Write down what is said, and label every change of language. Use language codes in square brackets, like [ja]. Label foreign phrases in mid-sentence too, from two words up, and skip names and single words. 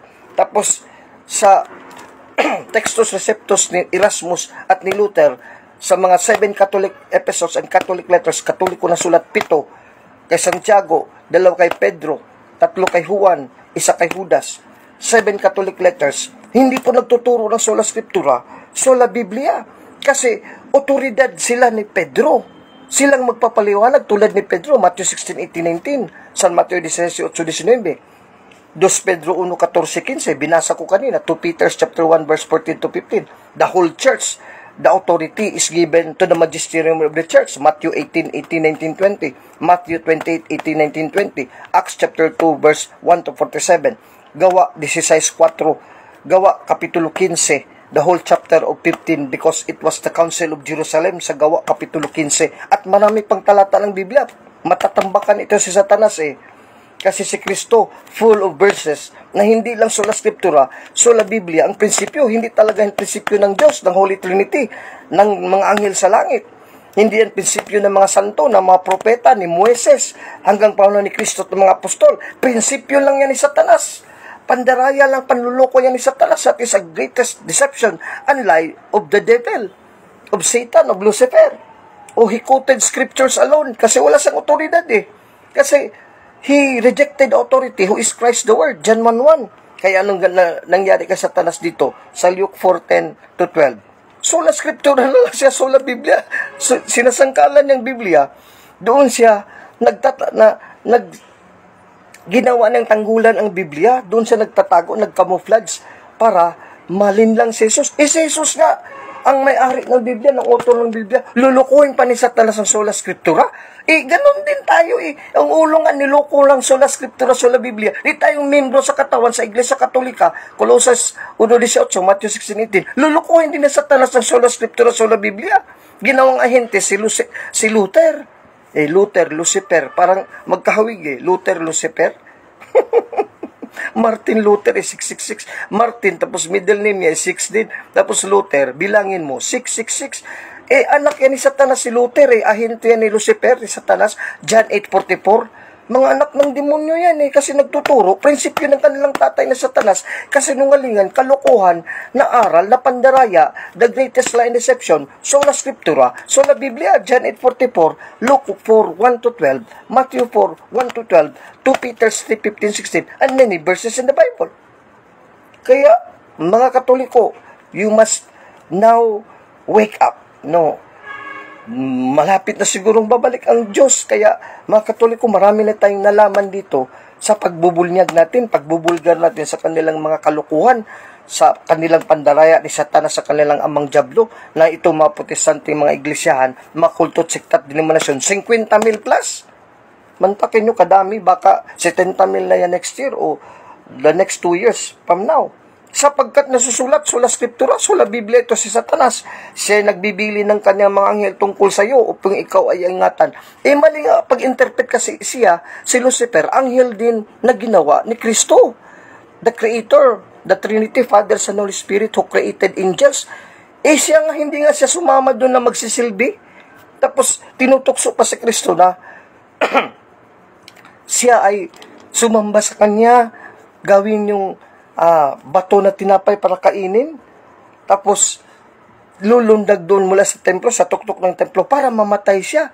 [tl] Tapos, sa Textus Receptus ni Erasmus at ni Luther, sa mga [en] 7 Catholic Epistles and Catholic Letters, [tl] Katoliko na sulat 7, kay Santiago, 2 kay Pedro, 3 kay Juan, 1 kay Judas, [en] 7 Catholic Letters, [tl] hindi po nagtuturo ng [la] sola Scriptura, sola Biblia. [tl] Kasi otoridad sila ni Pedro. Silang magpapaliwanag tulad ni Pedro, Matthew 16:18-19, San Mateo 16:8-19, 2 Pedro 1:14-15, binasa ko kanina, 2 Peter chapter 1 verse 14-15. [en] The whole church, the authority is given to the magisterium of the church, Matthew 18:18-19-20, Matthew 28:18-19-20, Acts chapter 2 verse 1-47, Gawa 16:4, [tl] Gawa kapitulo 15, [en] the whole chapter of 15, because it was the council of Jerusalem, [tl] sa Gawa kapitulo 15, at marami pang talata ng Biblia. Matatambakan ito si Satanas kasi si Kristo [en] full of verses [tl] na hindi lang [la] sola Scriptura, sola Biblia. [tl] Ang prinsipyo, hindi talaga yung prinsipyo ng Diyos, ng Holy Trinity, ng mga anghel sa langit. Hindi yan prinsipyo ng mga santo, ng mga propeta, ni Moises, hanggang panahon ni Kristo at ng mga apostol. Prinsipyo lang yan ni Satanas. Pandaraya lang, panluloko yan ni Satanas. [en] That is a greatest deception and lie of the devil, of Satan, of Lucifer. He quoted scriptures alone [tl] kasi wala siyang otoridad Kasi [en] he rejected authority who is Christ the Word, John 1:1. [tl] Kaya anong nangyari kay Satanas dito? Sa Luke 4:10-12. [la] Sola Scriptura [tl] na lang siya, [la] sola Biblia. [tl] Sinasangkalan niyang Biblia, doon siya ginawa ng tanggulan ang Biblia, doon siya nagtatago, nagcamouflage para malinlang si Jesus. Si Jesus nga, ang may-ari ng Biblia, ng author ng Biblia, lulukuhin pa ni Satanas ang [la] sola Scriptura. [tl] Ganun din tayo Ang ulo nga, niloko lang [la] sola Scriptura, sola Biblia. [tl] Di tayong membro sa katawan sa Iglesia Katolika, Colosas 1:18, Matthew 16:18. Lulukuhin din ni Satanas ang [la] sola Scriptura, sola Biblia. [tl] Ginawang ahente si Luther. Lucifer, parang magkahawig Luther, Lucifer. Martin Luther 666. Martin, tapos middle name niya 6 din. Tapos Luther, bilangin mo, 666. Anak yan ni Satanas si Luther ahente yan ni Lucifer, ni Satanas. John 8:44. Mga anak ng demonyo yan kasi nagtuturo, prinsipyo ng kanilang tatay na Satanas, kasinungalingan, kalokohan, na aral, na pandaraya, [en] the greatest lie and deception, [la] sola Scriptura, sola Biblia, John 8:44, Luke 4:1-12, Matthew 4:1-12, 2 Peter 3:15-16, [en] and many verses in the Bible. [tl] Kaya, mga Katoliko, [en] you must now wake up. No. [tl] malapit na sigurong babalik ang Diyos. Kaya mga Katoliko, marami na tayong nalaman dito sa pagbubunyag natin, pagbubulgar natin sa kanilang mga kalukuhan, sa kanilang pandaraya ni Satanas, sa kanilang amang Diablo, na ito mga protestante, mga iglesiyahan, mga kulto, sektat, denominasyon, 50,000 plus. Mantakin nyo kadami, baka 70,000 na yan [en] next year [tl] o [en] the next 2 years from now. [tl] Sapagkat nasusulat, [la] sola scriptura, sola Biblia, [tl] ito si Satanas. Siya ay nagbibili ng kanyang mga anghel tungkol sa iyo upang ikaw ay ingatan. Mali nga, pag-interpret kasi siya, si Lucifer, anghel din na ginawa ni Kristo. [en] The Creator, the Trinity, Father, Son, Holy Spirit, who created angels. [tl] Siya nga, hindi nga siya sumama doon na magsisilbi. Tapos, tinutukso pa si Kristo na siya ay sumamba sa kanya, gawin yung bato na tinapay para kainin, tapos lulundag doon mula sa templo, sa tuktok ng templo, para mamatay siya.